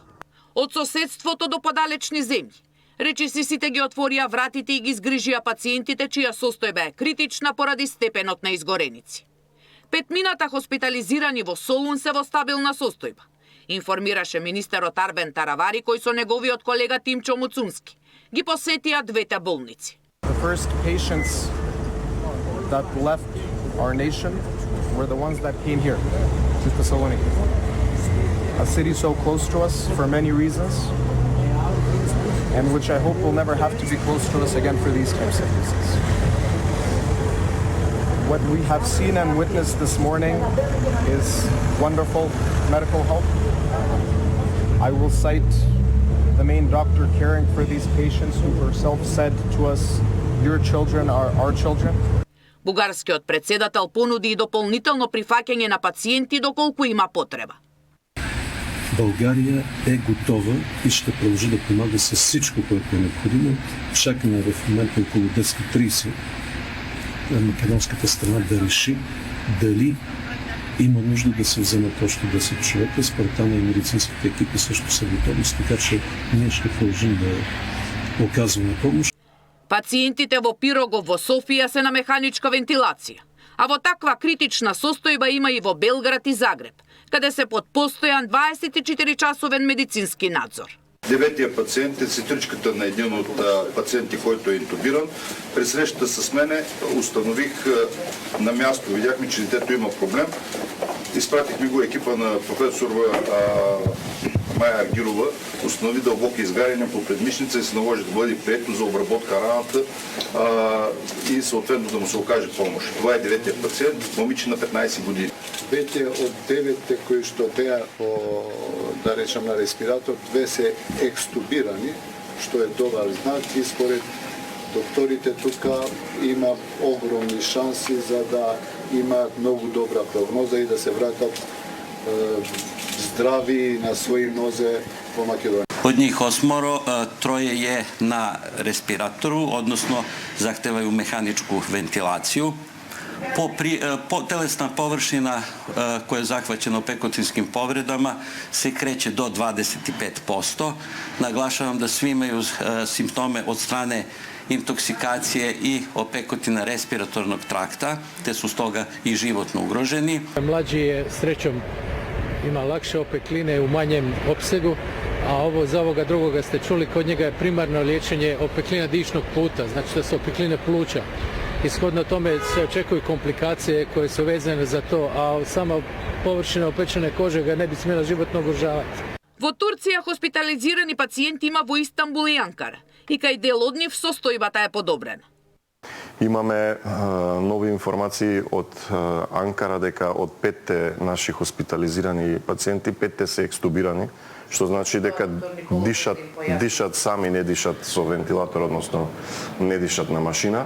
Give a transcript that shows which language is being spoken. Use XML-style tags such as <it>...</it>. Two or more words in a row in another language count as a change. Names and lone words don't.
<mk>Од соседството до подалечни земји. Речиси сите ги отворија вратите и ги згрижија пациентите чија состојба е критична поради степенот на изгореници. Петмината хоспитализирани во Солун се во стабилна состојба. информираше министерот Арбен Таравари, кој со неговиот колега Тимчо Муцунски ги посетија двете болници.</mk> <en>The first patients that left our nation were the ones that came here to Thessaloniki. A city so close to us for many reasons, and which I hope will never have to be close to us again for these types of reasons. What we have seen and witnessed this morning is wonderful medical help. I will cite the main doctor caring for these patients who herself said to us, "Your children are our children."</en> <mk>Бугарскиот председател понуди и дополнително прифаќање на пациенти доколку има потреба.</mk> <bg>България е готова и ще продължи да помага с всичко, което е необходимо. Чакаме в момента около 10:30 македонската страна да реши дали има нужда да се вземат още 10 човека. Според там и медицинските екипи също са готови, така че ние ще продължим да оказваме помощ.</bg> <mk>Пациентите во Пирогов во Софија се на механичка вентилација, а во таква критична состојба има и во Белград и Загреб, каде се под постојан 24-часовен медицински надзор.</mk> <bg>Деветия пациент е сестричката на един от пациенти, който е интубиран. При срещата с мене установих на място, видяхме, че детето има проблем. Изпратихме го екипа на професор Майя Аргирова, установи дълбоки изгаряния по предмишница и се наложи да бъде прието за обработка раната и съответно да му се окаже помощ. Това е деветия пациент, момиче на 15 години.</bg> <mk>Веќе од 9 кои што теа по, да речем, на респиратор, 2 се екстубирани, што е добар знак и според докторите тука има огромни шанси за да имаат многу добра прогноза и да се вратат здрави на своји нозе во Македонија.</mk> <sr>Од njih 8, troje je na respiratoru, odnosno zahtevaju mehaničku ventilaciju. Телесна површина koja je zahvaćena opekunskim povredama se kreće do 25%. Naglašavam da svi imaju simptome od strane intoksikacije i opekutina respiratornog trakta, te su stoga i životno ugroženi.</sr> <hr>Mlađi je srećom ima lakše opekline u manjem opsegu, a ovo za ovoga drugoga ste čuli, kod njega je primarno liječenje opeklina dišnog puta, znači da su opekline pluća. Ishodno tome se očekuju komplikacije koje su vezane za to, a sama površina opečene kože ga ne bi smjela životno ugrožavati.</hr> <mk>Во Турција хоспитализирани пациенти има во Истанбул и Анкара, и кај дел од нив состојбата е подобрена. Имаме нови информации од Анкара дека од 5 наши хоспитализирани пациенти, 5 се екстубирани, што значи дека дишат сами, не дишат со вентилатор, односно не дишат на машина.</mk>